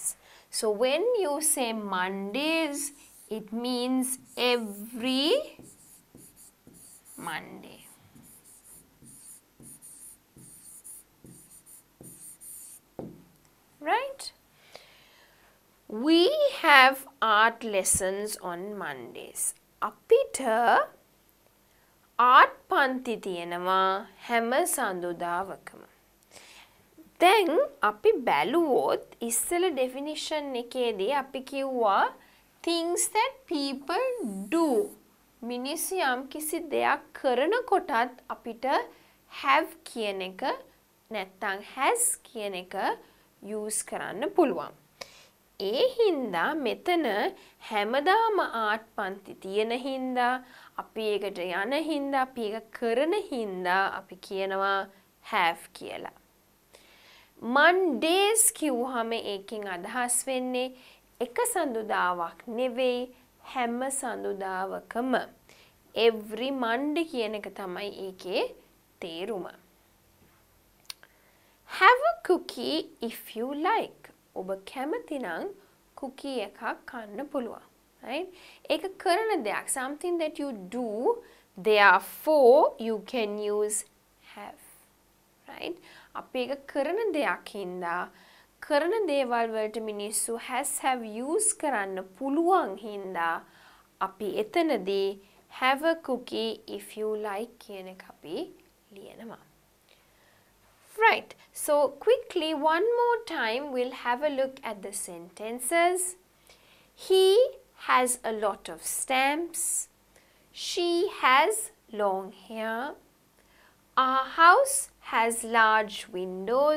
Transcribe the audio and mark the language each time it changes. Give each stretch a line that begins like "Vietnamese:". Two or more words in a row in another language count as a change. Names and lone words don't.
English: So when you say Mondays, it means every Monday. Right? We have art lessons on Mondays.
Sinhala: අපිට art පන්ති තියෙනවා හැම සඳුදාවකම. දැන් අපි බැලුවොත් ඉස්සෙල්ල definition එකේදී අපි කිව්වා
English: things that people do.
Sinhala: මිනිස්සු යම් කිසි දෙයක් කරනකොටත් අපිට have කියන එක නැත්නම් has කියන එක use කරන්න පුළුවන්. ඒ හින්දා මෙතන හැමදාම ආට් පන්ති තියෙන හින්දා අපි ඒකට යන හින්දා අපි ඒක කරන හින්දා අපි කියනවා have කියලා. Mondays කිව්වහම ඒකෙන් අදහස් වෙන්නේ එක සඳුදාවක් නෙවෙයි හැම සඳුදාවකම.
English: Every Monday
Sinhala: කියන එක තමයි ඒකේ තේරුම.
English: Have a cookie if you like.
Sinhala: ඔබ කැමති නම් cookie එකක් කන්න පුළුවන්. Right? ඒක කරන දෙයක්.
English: Something that you do, therefore you can use have. Right?
Sinhala: අපි ඒක කරන දෙයක් හින්දා කරන දේවල් වලට මිනිස්සු
English: has have
Sinhala: use කරන්න පුළුවන් හින්දා අපි එතනදී
English: have a cookie if you like
Sinhala: කියන එක අපි ලියනවා.
English: Right, so quickly one more time we'll have a look at the sentences. He has a lot of stamps. She has long hair. Our house has large windows.